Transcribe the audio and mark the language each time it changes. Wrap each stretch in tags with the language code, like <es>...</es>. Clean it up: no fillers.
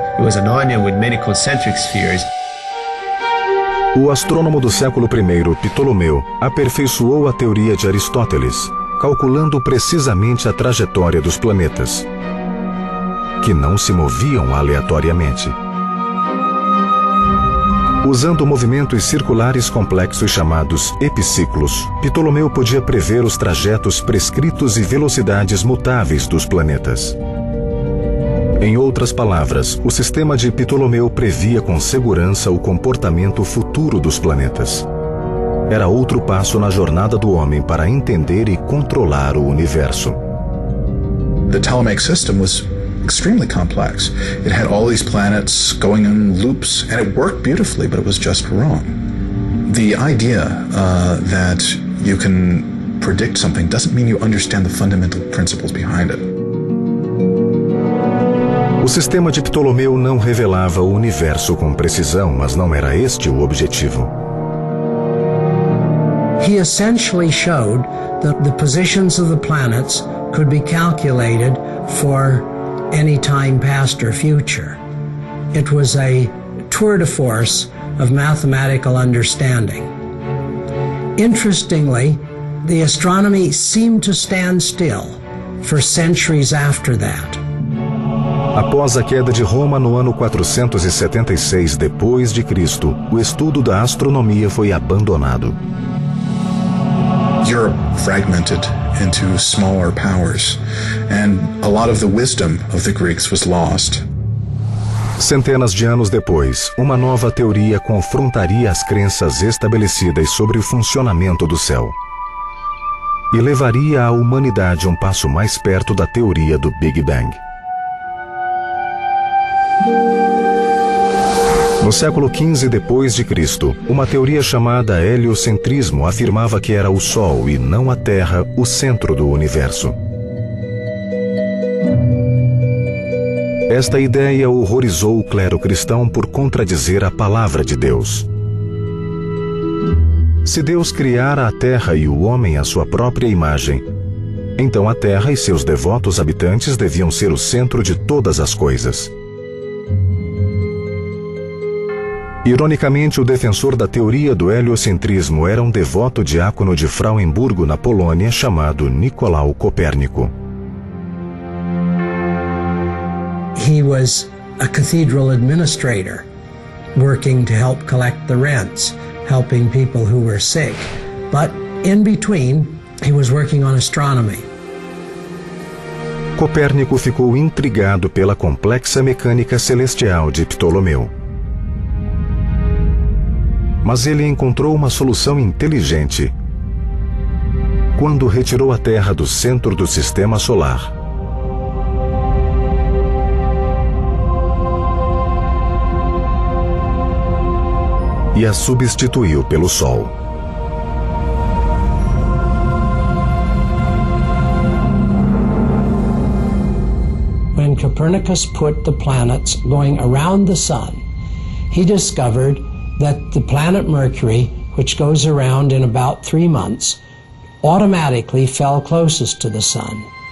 <en>It was an onion with many concentric spheres.</en> <pt>O astrônomo do século I, Ptolomeu, aperfeiçoou a teoria de Aristóteles, calculando precisamente a trajetória dos planetas, que não se moviam aleatoriamente. Usando movimentos circulares complexos chamados epiciclos, Ptolomeu podia prever os trajetos prescritos e velocidades mutáveis dos planetas. Em outras palavras, o sistema de Ptolomeu previa com segurança o comportamento futuro dos planetas. Era outro passo na jornada do homem para entender e controlar o universo.</pt> <en>The Ptolemaic system was extremely complex. It had all these planets going in loops, and it worked beautifully, but it was just wrong. The idea that you can predict something doesn't mean you understand the fundamental principles behind it.</en> <pt>O sistema de Ptolomeu não revelava o universo com precisão, mas não era este o objetivo.</pt> <en>He essentially showed that the positions of the planets could be calculated for any time past or future. It was a tour de force of mathematical understanding. Interestingly, the astronomy seemed to stand still for centuries after that.</en> <pt>Após a queda de Roma no ano 476 depois de Cristo, o estudo da astronomia foi abandonado.</pt> <en>Europe fragmented into smaller powers, and a lot of the wisdom of the Greeks was lost.</en> <pt>Centenas de anos depois, uma nova teoria confrontaria as crenças estabelecidas sobre o funcionamento do céu. e levaria a humanidade um passo mais perto da teoria do Big Bang. No século XV d.C., uma teoria chamada heliocentrismo afirmava que era o Sol e não a Terra o centro do universo. Esta ideia horrorizou o clero cristão por contradizer a palavra de Deus. Se Deus criara a Terra e o homem à sua própria imagem, então a Terra e seus devotos habitantes deviam ser o centro de todas as coisas. Ironicamente, o defensor da teoria do heliocentrismo era um devoto diácono de Frauenburgo, na Polônia, chamado Nicolau Copérnico.</pt> <en>He was a cathedral administrator, working to help collect the rents, helping people who were sick. But in between, he was working on astronomy.</en> <pt>Copérnico ficou intrigado pela complexa mecânica celestial de Ptolomeu. Mas ele encontrou uma solução inteligente. Quando retirou a Terra do centro do sistema solar, e a substituiu pelo Sol.</pt> <en>When Copernicus put the planets going around the sun, he discovered that the planet Mercury, which goes around in about 3 months, automatically fell closest to the sun.</en>